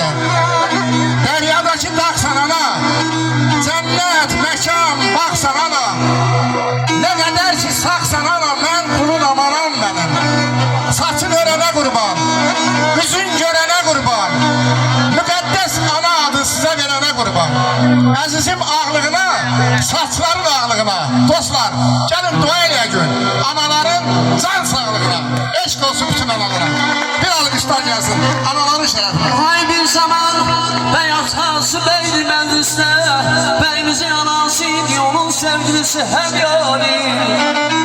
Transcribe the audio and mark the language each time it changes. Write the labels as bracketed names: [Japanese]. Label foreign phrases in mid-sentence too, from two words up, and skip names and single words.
[Turkish] Deryadaki dağsan ana. Cennet, mekan, baksan ana. Ne kadar ki saksan ana. Mən kulun amanam benim. Saçın örene kurban. Yüzün görene kurban. Müqəddəs ana adı size verene kurban. [Azerbaijani] Əzizim ağlığına, saçların ağlığına. Dostlar, gelin dua eləyək gün. Anaların can sağlığına. Eşq olsun bütün analara. [Turkish] Bir alqışlar gelsin. Anaların şerefine. [Azerbaijani] Ay bir zaman bey atası beydi məclisdə, beyimizin anası idi, onun sevgilisi həm yani.